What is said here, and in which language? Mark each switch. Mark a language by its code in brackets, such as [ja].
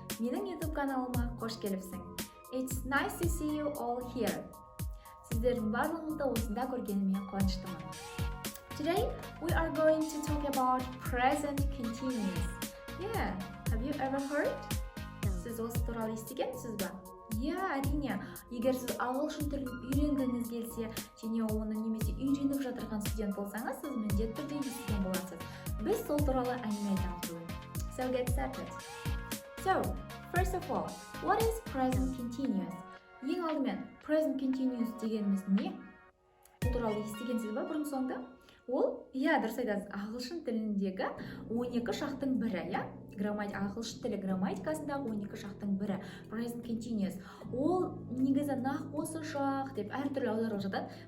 [kk] Менің YouTube каналыма қош келіпсің. [en] It's nice to see you all here. [kk] Сіздердің барлығыңызды осында көргеніме қуаныштымын. [en] Today we are going to talk about present continuous. Yeah, have you ever heard? [kk] Сіз осы туралы естігенсіз ба? Әрине, егер сіз ағылшын тілін үйренгіңіз келсе, және оны немесе үйреніп жатырған студент болсаңыз, сіз міндетті түрде естіген боласыз. Біз сол туралы әңгіме айтамыз бүгін. [en] So get started. So, first of all, what is present continuous? [kk] Ең алдымен, present continuous дегеніміз не? Бұл туралы естігенсіз ба бұрын соңды? Ол, дұрыс айтасыз, ағылшын тіліндегі 12 шақтың бірі, ағылшын тілі грамматикасындағы 12 шақтың бірі, present continuous. Ол негізі нақ осы шақ деп әртүрлі аударып жатады.